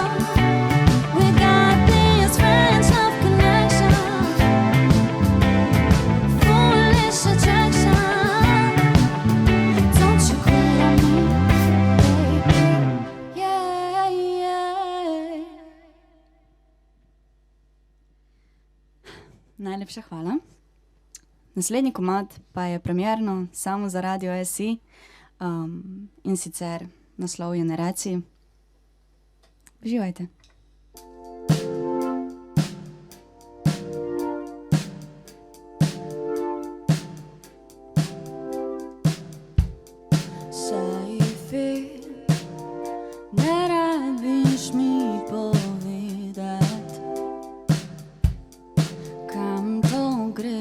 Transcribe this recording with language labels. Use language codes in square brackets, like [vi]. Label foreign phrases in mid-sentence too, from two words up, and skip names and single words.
[en] We got this friends love connection. Foolish attraction. Don't you quit on me, baby. Yeah, yeah. [sl] Najlepša hvala. Naslednji komad pa je premierno samo za Radio SI, in sicer naslov Generacij. Uživajte. Saifi, ne rabiš mi povedat, kam to gre.